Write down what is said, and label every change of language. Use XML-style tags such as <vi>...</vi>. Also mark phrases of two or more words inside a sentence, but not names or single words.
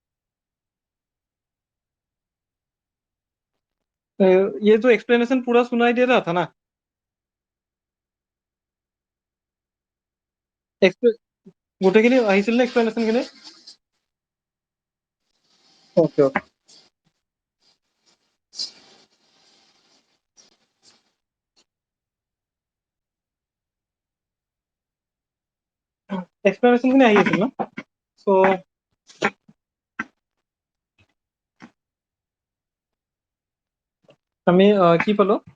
<hi>ये जो एक्सप्लेनेशन पूरा सुनाई दे रहा था ना,</hi> <as>গোটেইখিনি আহিছিল নে এক্সপ্লেনেশ্যন খিনি?</as> <en>okay okay,</en> <as>এক্সপ্লেনেশ্যন খিনি আহি আছিল ন, চ' আমি কি পালো,</as>